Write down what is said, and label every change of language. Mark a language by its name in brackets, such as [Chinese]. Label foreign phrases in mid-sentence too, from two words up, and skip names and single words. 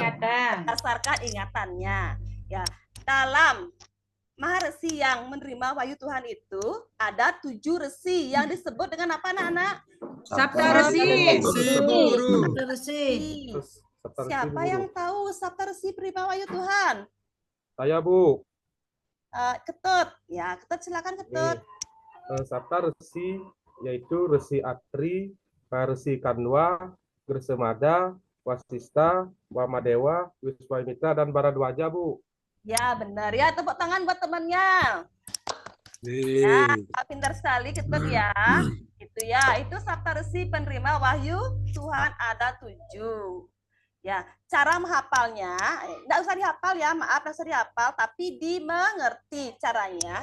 [Indonesian] berdasarkan ingatannya. Ya, dalam Maharesi yang menerima wahyu Tuhan itu ada 7 resi yang disebut dengan apa anak-anak? Saptaresi. Si Bu Guru. Terus Saptarsi, Siapa Bu yang Guru. tahu Saptaresi penerima wahyu Tuhan? Saya, Bu. Ketut. Ya, Ketut silakan Ketut. Saptarsi yaitu Resi Atri, Maharesi Kanwa, Gersemada, Wasista, Wamadewa, Wiswamitra, dan Baradwaja, Bu. Ya, benar ya. Tepuk tangan buat temannya. Ya, pintar sekali Ketut ya. Itu ya, itu Saptaresi penerima wahyu Tuhan ada 7. Ya, cara menghafalnya, enggak usah dihafal ya, maaf, enggak usah dihafal, tapi dimengerti caranya.